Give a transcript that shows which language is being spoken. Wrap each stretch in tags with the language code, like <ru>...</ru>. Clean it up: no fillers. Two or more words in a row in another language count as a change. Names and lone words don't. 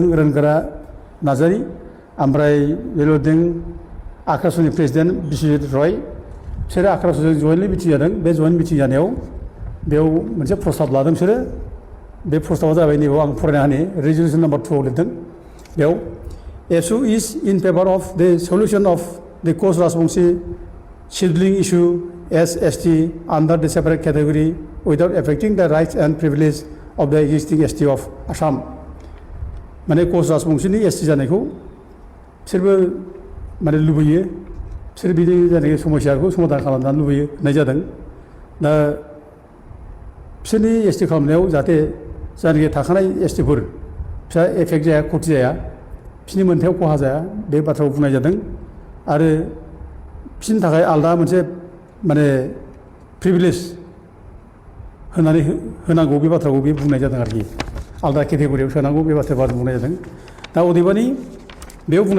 <brx>रोनगोरा नार्जारि ओमफ्राय बे लिरदों आक्रासनि प्रेसिडेन्ट बिश्वजित रय बिसोरो आक्रासजों</brx> <en>jointly meeting</en> <brx>जादों बे</brx> <en>joint meeting</en> <brx>जानायाव बेयाव मोनसे प्रस्ताब लादों बिसोरो बे प्रस्ताबा जाबाय नैबाव आं फरायना होनि</brx> <en>resolution number</en> <brx>2आव लिरदों बेयाव</brx> <en>ASU is in favor of the solution of the Koch Rajbongsi sibling issue as ST under the separate category without affecting the rights and privileges of the existing ST of Assam.</en> <brx>माने कच राजबंसिनि एसटि जानायखौ बिसोरबो माने लुबैयो बिसोर बिनि जायनाखि समस्याखौ समाधान खालामनो लुबैयो होननाय जादों दा बिसोरनि एसटि खालामनायाव जाहाथे जायनाखि थाखानाय एसटिफोर फिसा एफेक्ट जाया खथि जाया बिसोरनि मोनथायाव खहा जाया बे बाथ्राखौ बुंनाय जादों आरो बिसोरनि थाखाय आलादा मोनसे माने प्रिभिलेज होनानै होनांगौ बे बाथ्राखौ बे बुंनाय जादों आरोखि आलादा केटेगरियाव सोनांगौ बे बाथ्राखौ बुंनाय जादों दा अदेबानि बेयाव बुंनाय</brx>